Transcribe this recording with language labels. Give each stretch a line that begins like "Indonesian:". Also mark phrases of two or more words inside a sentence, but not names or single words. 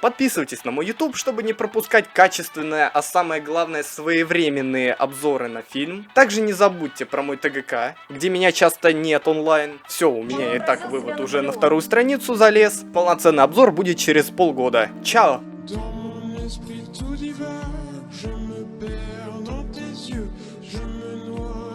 Russian: Подписывайтесь на мой YouTube, чтобы не пропускать качественные, а самое главное своевременные обзоры на фильм. Также не забудьте про мой ТГК, где меня часто нет онлайн. Все, у меня и так вывод уже на вторую страницу залез. Полноценный обзор будет через полгода. Чао!
French: Dans mon esprit tout divague, je me perds dans tes yeux, je me noie.